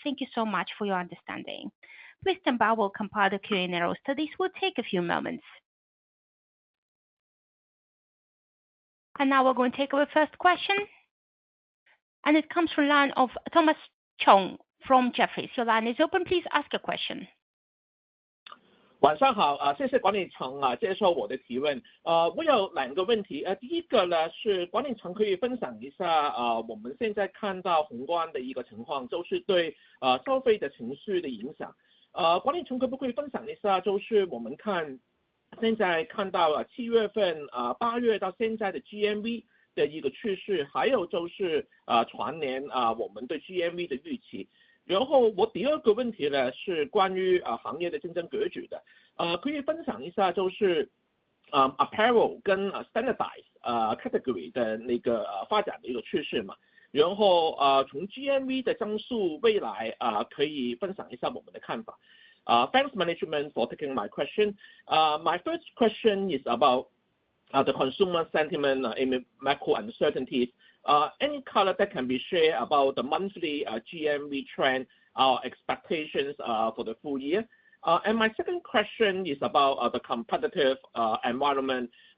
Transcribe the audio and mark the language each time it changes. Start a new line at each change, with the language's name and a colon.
English: Thank you so much for your understanding. Please stand by while we compile the Q&A roster. This will take a few moments. And now we're going to take our first question. And it comes from the line of Thomas Chong from Jefferies. Your line is open. Please ask a question.
Chinese: 晚上好谢谢管理层接受我的提问我有两个问题第一个呢是管理层可以分享一下我们现在看到宏观的一个情况就是对消费的情绪的影响管理层可不可以分享一下就是我们看现在看到7月份8月到现在的 GMV 的一个趋势还有就是全年我们对 GMV 的预期然后我第二个问题呢是关于行业的竞争格局的可以分享一下就是 apparel 跟standardized category 的那个发展的一个趋势嘛然后从 GMV 的增速未来可以分享一下我们的看法
English: Thanks management for taking my question. My first question is about the consumer sentiment in macro uncertainties. Any color that can be shared about the monthly GMV trend, our expectations for the full year? And my second question is about the competitive environment.